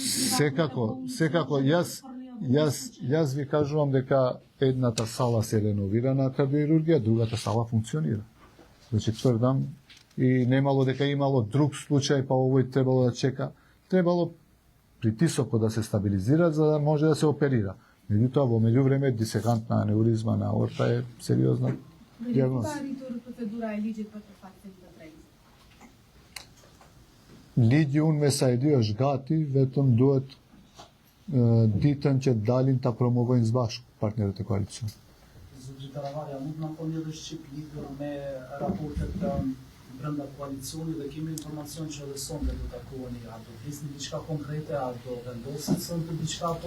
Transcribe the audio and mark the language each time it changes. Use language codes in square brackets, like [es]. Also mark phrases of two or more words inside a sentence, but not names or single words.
[mk] Секако, јас ви кажувам дека едната сала се реновира на кардиохирургија, другата сала функционира. Значи тврдам и немало дека имало друг случај, па овој требало да чека. Требало притисокот да се стабилизира за да може да се оперира. Меѓутоа во меѓувреме дисекантна анеуризма на аорта е сериозна диагноза. [sq] Ligjë unë me sa e di është gati, vetëm duhet ditën që dalin ta promovojnë së bashku partnerët e koalicion. Zotri Taravarja, nuk na po një dhe Shqip lidhur me raportet brenda koalicionit dhe kemi informacion që edhe sonde do takoheni, a do flisni diçka konkrete, a do vendosit sonte diçka po?